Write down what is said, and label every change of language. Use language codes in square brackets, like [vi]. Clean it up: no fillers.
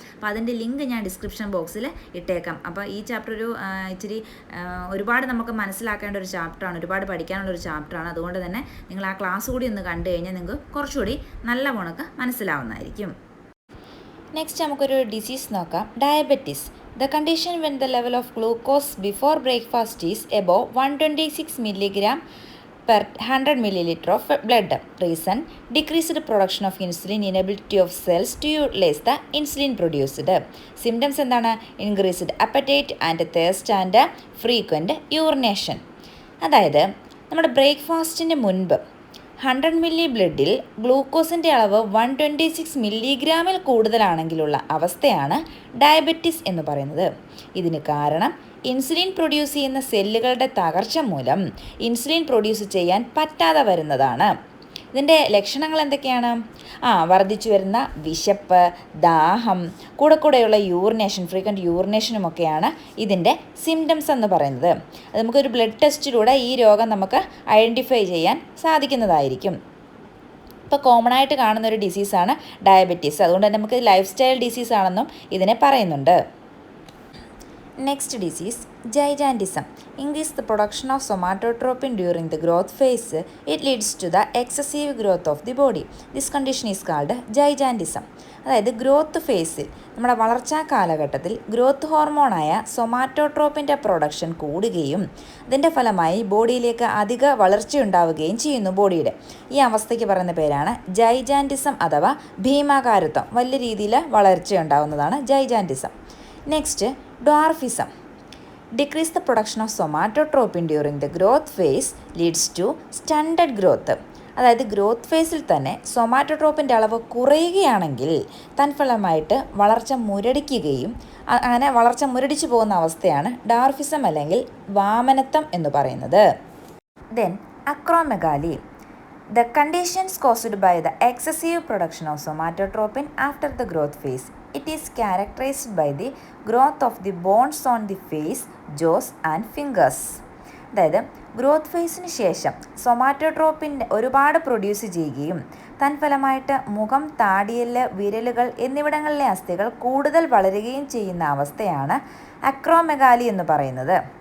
[ml] അപ്പോൾ അതിൻ്റെ ലിങ്ക് ഞാൻ ഡിസ്ക്രിപ്ഷൻ ബോക്സിൽ ഇട്ടേക്കാം. അപ്പോൾ ഈ ചാപ്റ്റർ ഇച്ചിരി ഒരുപാട് നമുക്ക് മനസ്സിലാക്കേണ്ട ഒരു ചാപ്റ്ററാണ്, ഒരുപാട് പഠിക്കാനുള്ളൊരു ചാപ്റ്ററാണ്. അതുകൊണ്ട് തന്നെ നിങ്ങൾ ആ ക്ലാസ് കൂടി ഒന്ന് കണ്ടു കഴിഞ്ഞാൽ നിങ്ങൾക്ക് കുറച്ചുകൂടി നല്ല പോണക്ക് മനസ്സിലാവുന്നതായിരിക്കും. നെക്സ്റ്റ് നമുക്കൊരു ഡിസീസ് നോക്കാം. Diabetes. [en] The condition when the level of glucose before breakfast is above 126 mg per 100 ml of blood. Reason: decreased production of insulin, inability of cells to utilize the insulin produced. Symptoms [ml] എന്താണ്? [en] Increased appetite and thirst and frequent urination. [ml] അതായത് നമ്മുടെ ബ്രേക്ക്ഫാസ്റ്റിന് മുൻപ് 100 milli ബ്ലഡിൽ ഗ്ലൂക്കോസിൻ്റെ അളവ് 126 മില്ലിഗ്രാമിൽ കൂടുതലാണെങ്കിലുള്ള അവസ്ഥയാണ് diabetes എന്ന് പറയുന്നത്. ഇതിന് കാരണം ഇൻസുലിൻ പ്രൊഡ്യൂസ് ചെയ്യുന്ന സെല്ലുകളുടെ തകർച്ച മൂലം ഇൻസുലിൻ പ്രൊഡ്യൂസ് ചെയ്യാൻ പറ്റാതെ വരുന്നതാണ്. ഇതിൻ്റെ ലക്ഷണങ്ങൾ എന്തൊക്കെയാണ്? വർദ്ധിച്ചു വരുന്ന വിശപ്പ്, ദാഹം, കൂടെയുള്ള യൂറിനേഷൻ, ഫ്രീക്വൻറ്റ് യൂറിനേഷനുമൊക്കെയാണ് ഇതിൻ്റെ സിംറ്റംസ് എന്ന് പറയുന്നത്. അത് നമുക്കൊരു ബ്ലഡ് ടെസ്റ്റിലൂടെ ഈ രോഗം നമുക്ക് ഐഡൻറ്റിഫൈ ചെയ്യാൻ സാധിക്കുന്നതായിരിക്കും. ഇപ്പോൾ കോമൺ ആയിട്ട് കാണുന്ന ഒരു ഡിസീസാണ് ഡയബറ്റീസ്. അതുകൊണ്ട് തന്നെ നമുക്ക് ലൈഫ് സ്റ്റൈൽ ഡിസീസ് ആണെന്നും ഇതിനെ പറയുന്നുണ്ട്. [en] Next disease, gigantism. Increase the production of somatotropin during the growth phase. It leads to the excessive growth of the body. This condition is called gigantism. [ml] അതായത് ഗ്രോത്ത് ഫേസിൽ നമ്മുടെ വളർച്ചാ കാലഘട്ടത്തിൽ ഗ്രോത്ത് ഹോർമോണായ സൊമാറ്റോട്രോപ്പിൻ്റെ പ്രൊഡക്ഷൻ കൂടുകയും അതിൻ്റെ ഫലമായി ബോഡിയിലേക്ക് അധിക വളർച്ചയുണ്ടാവുകയും ചെയ്യുന്നു ബോഡിയുടെ. ഈ അവസ്ഥയ്ക്ക് പറയുന്ന പേരാണ് ജൈജാൻറ്റിസം അഥവാ ഭീമാകാരത്വം. വലിയ രീതിയിൽ വളർച്ചയുണ്ടാവുന്നതാണ് gigantism. Next, dwarfism. [en] Decrease the production of somatotropin during the growth phase leads to stunted growth. [ml] അതായത് ഗ്രോത്ത് ഫേസിൽ തന്നെ സൊമാറ്റോട്രോപ്പിൻ്റെ അളവ് കുറയുകയാണെങ്കിൽ തൻഫലമായിട്ട് വളർച്ച മുരടിക്കുകയും അങ്ങനെ വളർച്ച മുരടിച്ചു പോകുന്ന അവസ്ഥയാണ് ഡാർഫിസം അല്ലെങ്കിൽ വാമനത്വം എന്ന് പറയുന്നത്. Then acromegaly. [en] The conditions caused by the excessive production of somatotropin after the growth phase. It is characterized by the growth of the bones on the face, jaws and fingers. [ml] അതായത് ഗ്രോത്ത് ഫേസിന് ശേഷം somatotropin ഒരുപാട് produce ചെയ്യുകയും തൻഫലമായിട്ട് മുഖം, താടിയെല്ല്, വിരലുകൾ എന്നിവിടങ്ങളിലെ അസ്ഥികൾ കൂടുതൽ വളരുകയും ചെയ്യുന്ന അവസ്ഥയാണ് അക്രോമെഗാലി എന്ന് പറയുന്നത്.